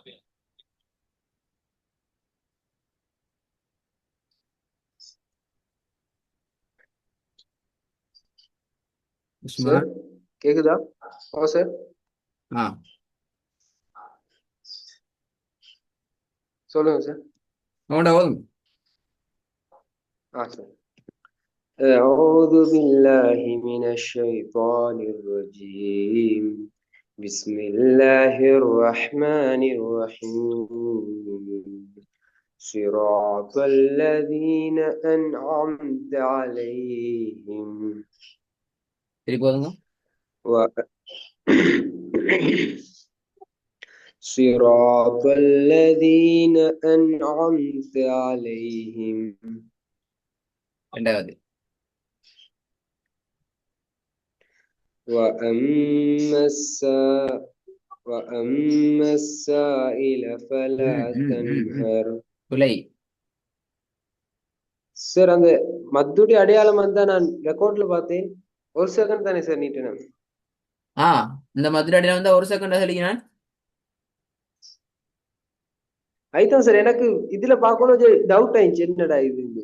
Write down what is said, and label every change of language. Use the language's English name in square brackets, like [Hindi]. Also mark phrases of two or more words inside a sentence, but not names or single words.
[Tamil] சார் உஸ்மான். கேக்குதா? ஓ சார். ஆ, சொல்லுங்க சார். மூன்றாவது. சார். [Arabic] أعوذ بالله من الشيطان الرجيم. بسم الله الرحمن الرحيم. صراط الذين أنعمت عليهم [Tamil] திருப்பி போதுங்க. [Arabic] و... صراط الذين أنعمت عليهم [Tamil] ரெண்டாவது. [Arabic] وأما السائل فلا ம் ம் ம் ம் تنهر. [Tamil] துளை. சார் அந்த மத்துடைய அடையாளம் வந்தா நான் ரெக்கார்ட்ல பார்த்தேன். ஒரு செகண்ட் தானே சார் நீட்டினேன். ஆ, இந்த மதுரை வந்தா ஒரு செகண்ட் சொல்லிக்கிறேன். அதுதான் சார் எனக்கு இதுல பார்க்கணும் டவுட் ஆயிடுச்சு என்னடா இது.